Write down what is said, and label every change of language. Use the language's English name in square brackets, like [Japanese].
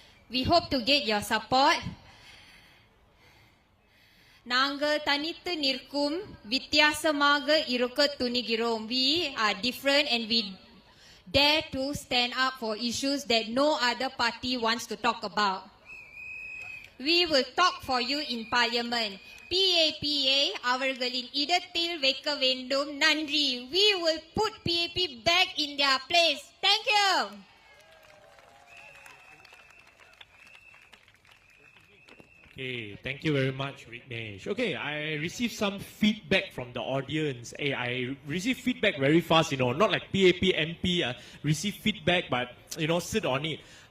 [English] We hope to get your support. [Tamil] நாங்கள் தனித்து நிற்கும், வித்தியாசமாக இருக்க துணிகிறோம். [English] We are different and we dare to stand up for issues that no other party wants to talk about. We will talk for you in Parliament. [Tamil] PAPA அவர்களின் இடத்தில் வைக்க வேண்டும். நன்றி. [English] We will put PAP back in their place. Thank you. Okay, thank you very much, Vignesh. Okay, I received some feedback from the audience. Hey, I received feedback very fast, not like PAP MP receive feedback, but, sit on it.